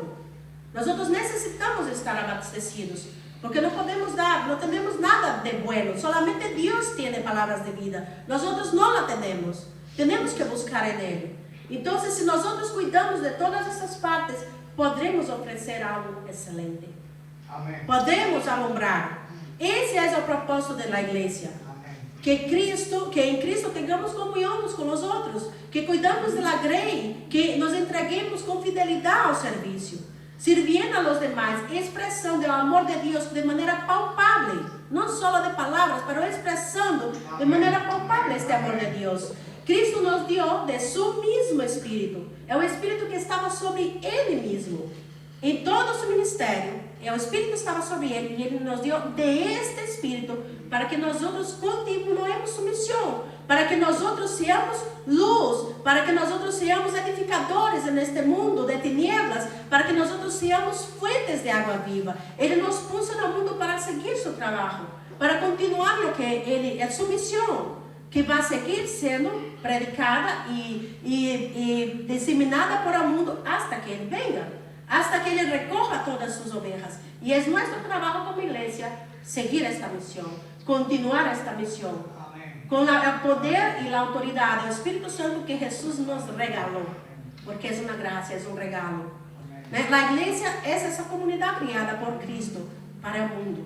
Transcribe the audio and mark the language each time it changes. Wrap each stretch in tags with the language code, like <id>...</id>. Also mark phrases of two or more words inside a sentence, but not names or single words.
<es>Nosotros necesitamos estar abastecidos, porque no podemos dar, no tenemos nada de bueno, solamente Dios tiene palabras de vida, nosotros no la tenemos que buscar en Él. Entonces, si nosotros cuidamos de todas esas partes, podremos ofrecer algo excelente. Amén. Podemos alumbrar.</es> <pt>Esse é o propósito da igreja. Que em Cristo tengamos comunhão uns com os outros, que cuidamos da grey, que nos entreguemos com fidelidade ao serviço,</pt> <es>sirviendo a los demás,</es> <pt>expressando o amor de Deus de maneira palpável, não só de palavras, mas expressando de maneira palpável este amor de Deus.</pt> <es>Cristo nos dio de su mismo Espírito.</es> <pt>É o Espírito que estava sobre Ele mesmo. Em todo o seu ministério, o Espírito estava sobre Ele e Ele nos deu de este Espírito para que nós continuemos sua missão, para que nós seamos luz, para que nós seamos edificadores neste mundo de tinieblas, para que nós seamos fuentes de água viva. Ele nos puso no mundo para seguir seu trabalho, para continuar o que Ele é sua missão, que vai seguir sendo predicada e disseminada por o mundo hasta que Ele venga, hasta que Ele recorra todas suas ovelhas. E é nosso trabalho como igreja seguir esta missão, continuar esta missão, com o poder e a autoridade do Espírito Santo que Jesus nos regalou, porque é uma graça, é um regalo. A igreja é essa comunidade criada por Cristo para o mundo.</pt>